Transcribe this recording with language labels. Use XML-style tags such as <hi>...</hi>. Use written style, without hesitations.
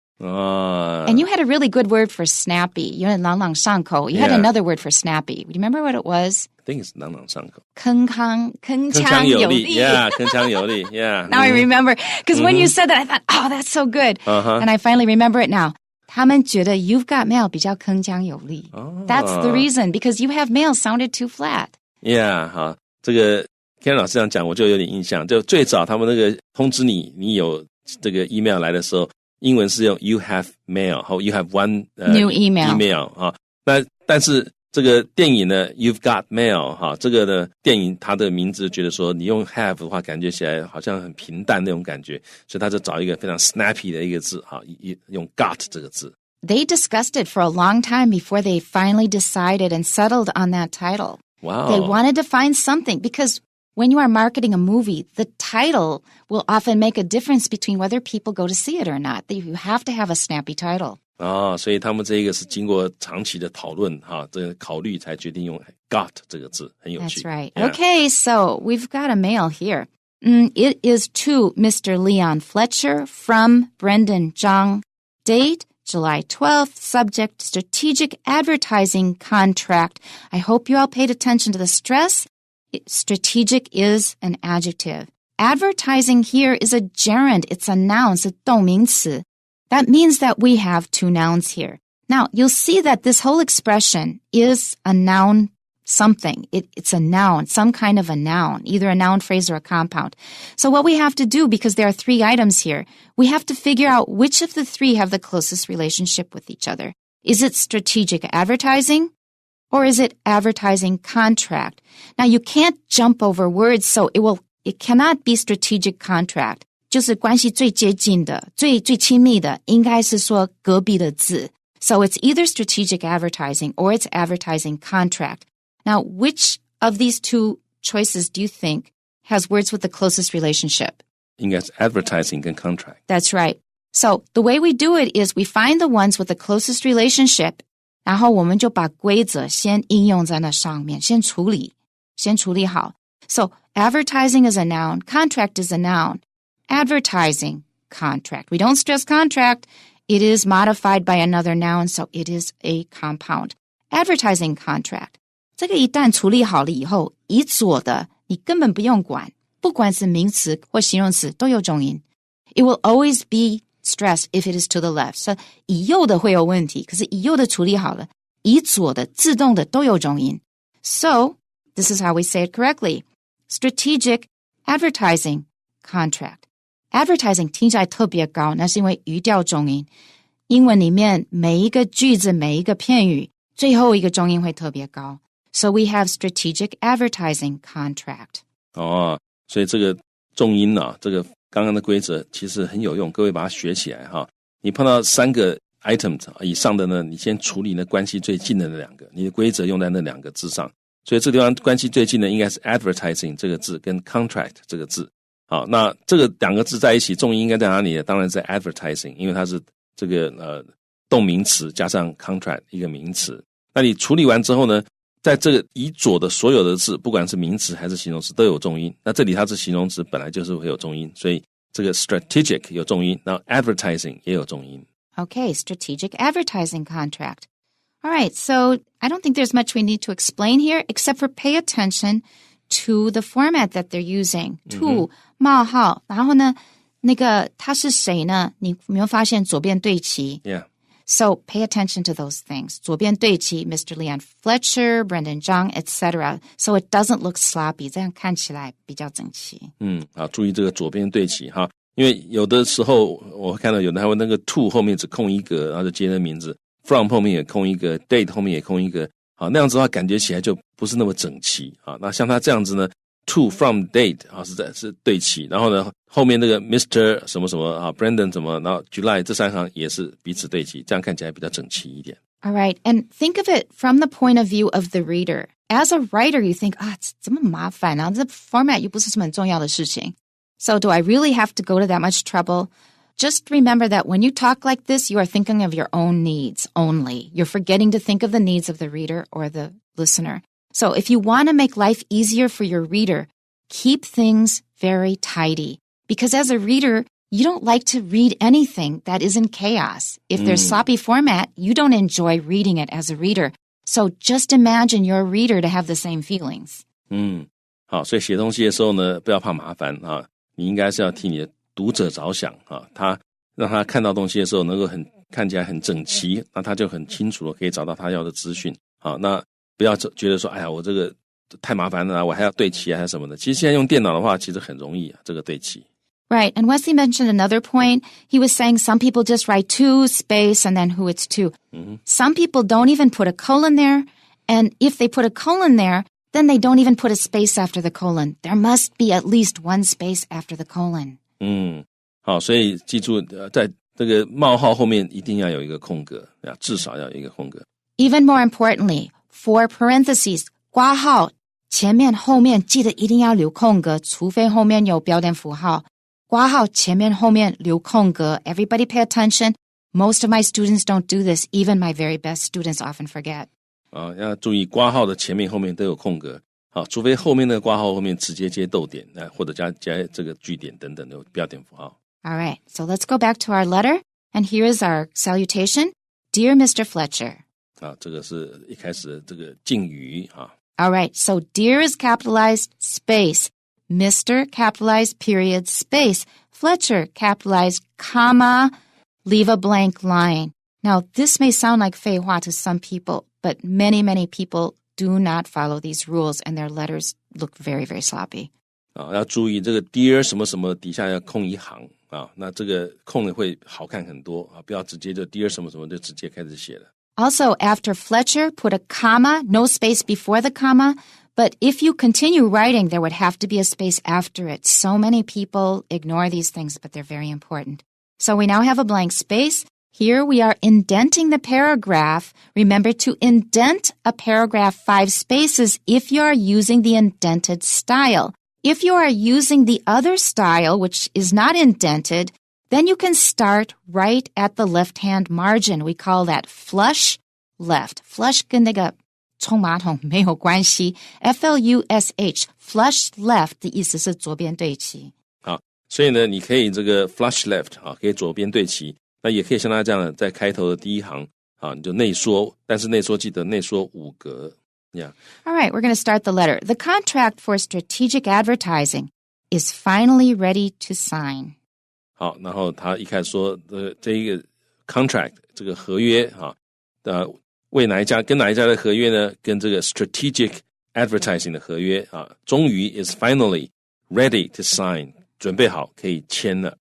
<en>And you had a really good word for snappy. You had 朗朗上口. You had another word for snappy. Do you remember what it was? I think it's 朗朗上口.</en> <zh>铿锵有力.</zh> <en>Yeah, 铿锵有力.Yeah. Now I remember. Because when you said that, I thought, oh, that's so good. And I finally remember it now.</en> <zh>他们觉得 you've got mail 比较铿锵有力.</zh> <en>That's the reason. Because you have mail sounded too flat.</en> <zh>Yeah, 好，这个 Ken 老师这样讲，我就有点印象。就最早他们那个通知你有这个 email 来的时候，英文是用</zh> <en>you have mail</en> <zh>或</zh> <en>you have one new email</en> <zh>啊。但是这个电影呢 You've got mail 哈，这个呢电影它的名字觉得说你用 have 的话，感觉起来好像很平淡那种感觉，所以他就找一个非常 snappy 的一个字哈，用 got 这个字。</zh> <en>They discussed it for a long time before they finally decided and settled on that title. Wow. They wanted to find something because when you are marketing a movie, the title will often make a difference between whether people go to see it or not. You have to have a snappy title.</en> <zh>所以他们这个是经过长期的讨论哈，这个考虑才决定用 got 这个字，很有趣。</zh> <en>That's right. Yeah. Okay, so we've got a mail here. It is to Mr. Leon Fletcher from Brendan Zhang. Date, July 12th. Subject, strategic advertising contract. I hope you all paid attention to the stress. Strategic is an adjective. Advertising here is a gerund. It's a noun. It's a 动名词. That means that we have 2 nouns here. Now, you'll see that this whole expression is a noun something. It's a noun, some kind of a noun, either a noun phrase or a compound. So what we have to do, because there are 3 items here, we have to figure out which of the 3 have the closest relationship with each other. Is it strategic advertising? Or is it advertising contract? Now, you can't jump over words, so it cannot be strategic contract.</en> <zh>就是关系最接近的，最亲密的，应该是说隔壁的字。</zh> <en>So it's either strategic advertising or it's advertising contract. Now, which of these 2 choices do you think has words with the closest relationship?</en> <zh>应该是 advertising 跟 contract.</zh> <en>That's right. So the way we do it is we find the ones with the closest relationship,</en> <zh>然后我们就把规则先应用在那上面，先处理好。</zh> <en>So advertising is a noun, contract is a noun. Advertising, contract. We don't stress contract. It is modified by another noun, so it is a compound. Advertising contract.</en> <zh>这个一旦处理好了以后，以左的你根本不用管，不管是名词或形容词都有重音。</zh> <en>It will always be stressed if it is to the left.</en> <zh>So 以右的会有问题，可是以右的处理好了，以左的自动的都有重音。</zh> <en>So this is how we say it correctly. Strategic advertising contract.</en> <zh>Advertising 听起来特别高，那是因为语调重音。英文里面每一个句子、每一个片语，最后一个重音会特别高。</zh> <en>So we have strategic advertising contract.</en> <zh>所以这个重音啊，这个刚刚的规则其实很有用，各位把它学起来哈。你碰到3个 items 以上的呢，你先处理那关系最近的那2个，你的规则用在那2个字上。所以这个地方关系最近的应该是 advertising 这个字跟 contract 这个字。好，那这个2个字在一起，重音应该在哪里呢？当然在 advertising， 因为它是这个动名词加上 contract 一个名词。那你处理完之后呢，在这个以左的所有的字，不管是名词还是形容词都有重音。那这里它是形容词，本来就是会有重音，所以这个 strategic 有重音，然后 advertising 也有重音。</zh> <en>Okay, strategic advertising contract. All right, so I don't think there's much we need to explain here, except for pay attention to the format that they're using.</en> <zh>To 冒号，然后呢，那个他是谁呢？你有没有发现左边对齐</zh> <en>Yeah. So pay attention to those things.</en> <zh>左边对齐 Mr. Leon Fletcher, Brendan Zhang, etc.</zh> <en>So it doesn't look sloppy.</en> <zh>这样看起来比较整齐。好，注意这个左边对齐哈。因为有的时候我看到有的还会那个 to 后面只空一格，然后就接那名字 from 后面也空一个 date 后面也空一个，好，那样子的话感觉起来就不是那么整齐啊。那像他这样子呢 to from date 啊是对齐，然后呢后面那个 Mr 什么什么啊 Brandon 什么，然后 July 这三行也是彼此对齐，这样看起来比较整齐一点。</zh> <en>All right, and think of it from the point of view of the reader. As a writer, you think,</en> <zh>这么麻烦啊，这 format 又不是什么很重要的事情。</zh> <en>So do I really have to go to that much trouble? Just remember that when you talk like this, you are thinking of your own needs only. You're forgetting to think of the needs of the reader or the listener. So if you want to make life easier for your reader, keep things very tidy. Because as a reader, you don't like to read anything that is in chaos. If there's sloppy format, you don't enjoy reading it as a reader. So just imagine your reader to have the same feelings.</en> <zh>好，所以写东西的时候呢，不要怕麻烦啊，你应该是要替你的读者着想啊，他让他看到东西的时候能够看起来很整齐，那他就很清楚了，可以找到他要的资讯。好，那不要觉得说，哎呀，我这个太麻烦了，我还要对齐还是什么的。其实现在用电脑的话，其实很容易啊，这个对齐。</zh> <en>Right, and Wesley mentioned another point. He was saying some people just write to, space, and then who it's to. Some people don't even put a colon there, and if they put a colon there, then they don't even put a space after the colon. There must be at least one space after the colon.</en> <zh>好，所以记住，在这个冒号后面一定要有一个空格，至少要有一个空格。</zh> <en>Even more importantly, for parentheses,</en> <zh>括号前面后面记得一定要留空格，除非后面有标点符号。括号前面后面留空格。</zh> <en>Everybody pay attention. Most of my students don't do this. Even my very best students often forget.</en> <zh>要注意括号的前面后面都有空格。好，除非后面那个括号后面直接接逗点，或者加这个句点等等的标点符号。</zh> <en>All right, so let's go back to our letter. And here is our salutation. Dear Mr. Fletcher.</en> <zh>这个是一开始的这个敬语啊。</zh> <en>All right, so dear is capitalized, space. Mr. capitalized, period, space. Fletcher capitalized, comma, leave a blank line. Now, this may sound like 废话 to some people, but many, many people do not follow these rules, and their letters look very, very sloppy.</en> <zh>要注意这个 dear 什么什么底下要空一行啊，那这个空的会好看很多啊，不要直接就 dear 什么什么就直接开始写了。</zh> <en>Also, after Fletcher, put a comma, no space before the comma. But if you continue writing, there would have to be a space after it. So many people ignore these things, but they're very important. So we now have a blank space. Here we are indenting the paragraph. Remember to indent a paragraph 5 spaces if you are using the indented style. If you are using the other style, which is not indented, then you can start right at the left-hand margin. We call that flush left.</en> <zh>Flush 跟那个冲马桶没有关系 F-L-U-S-H flush left 的意思是左边对齐。好，所以呢你可以这个 flush left 可以左边对齐，那也可以像他这样的在开头的第一行你就内缩，但是内缩记得内缩5格。</zh> <en>Yeah. All right, we're going to start the letter. The contract for strategic advertising is finally ready to sign.</en> <zh>好，然后他一开始说这一个 contract 这个合约为哪一家跟哪一家的合约呢？跟这个 strategic advertising 的合约终于</zh> <en>is finally ready to sign</en> <zh>准备好可以签了。</zh>